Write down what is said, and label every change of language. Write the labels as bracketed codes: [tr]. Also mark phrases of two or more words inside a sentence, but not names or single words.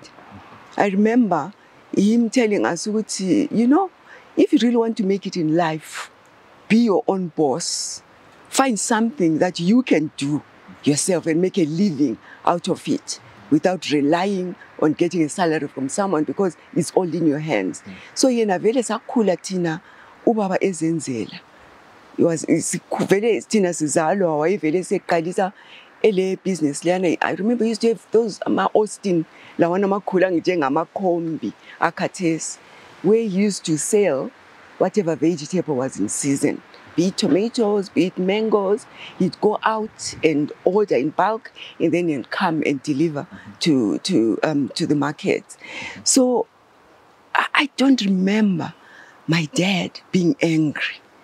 [en] I remember him telling us, you know, if you really want to make it in life, be your own boss. Find something that you can do yourself and make a living out of it without relying on getting a salary from someone, because it's all in your hands. [nd] So yena vele sakhula thina ubaba ezenzela. [en] It was [nd] vele thina sizalwa wayevele seqalisa ele business lana. [en] I remember he used to have those Austin [nd] lawana makhula njengamakhombi akhathesi, [en] where he used to sell whatever vegetable was in season. Be it tomatoes, be it mangoes, he'd go out and order in bulk and then he'd come and deliver to the market. So I don't remember my dad being angry.